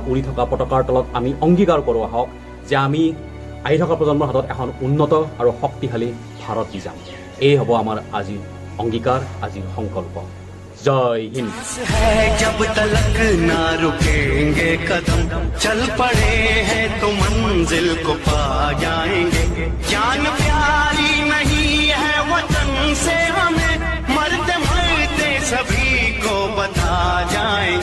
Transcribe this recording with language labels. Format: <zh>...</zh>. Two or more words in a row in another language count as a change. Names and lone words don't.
<as>উৰি থকা পতাকাৰ তলত আমি অংগীকাৰ কৰোঁ আহক যে আমি আহি থকা প্ৰজন্মৰ হাতত এখন উন্নত আৰু শক্তিশালী ভাৰত দি যাম এই হ'ব আমাৰ আজিৰ অংগীকাৰ আজিৰ সংকল্প</as> <hi>जय हिन्द जब तलक ना रुकेंगे कदम चल पड़े हैं तो मंजिल को पा जाएंगे जान प्यारी नहीं है वतन से हमें मरते मरते सभी को बता जाएंगे</hi>